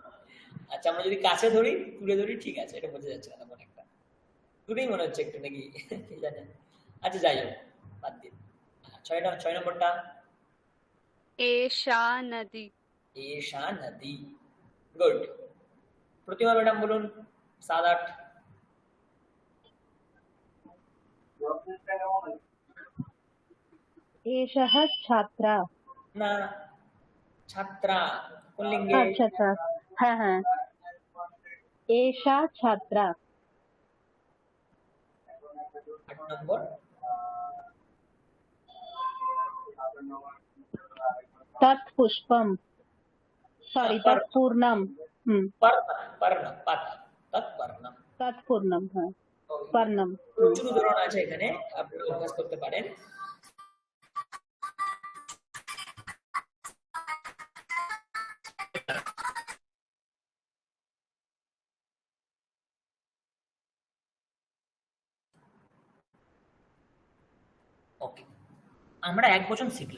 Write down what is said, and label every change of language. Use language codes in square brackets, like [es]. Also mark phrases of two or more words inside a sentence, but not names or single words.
[bn] আচ্ছা আমরা যদি কাছে ধরি দূরে ধরি, ঠিক আছে, এটা বোঝা যাচ্ছে না তখন একটা দূরেই মনে হচ্ছে একটু নাকি কি জানেন। আচ্ছা যাই হোক, বাদ দিন। 6 নম্বরটা [sa] এষা নদী। এষা নদী। [bn] গুড। প্রতিমা ম্যাডাম বলুন 7-8। [sa] एषः छात्रा। [bn] না, ছাত্রা কোন লিঙ্গে? [hi] अच्छा अच्छा, हाँ हाँ, [sa] एषा छात्रा। [bn] 8 নম্বর [sa] तत् पुष्पम, सॉरी तत् पूर्णम। পর্ণ, পর্ণ পাত তৎপর্ণ। तत् पूर्णम, हाँ पर्णम। [bn] প্রচুর উদাহরণ আছে এখানে, আপনি অভ্যাস করতে পারেন। ওকে, আমরা এক বচন শিখলাম।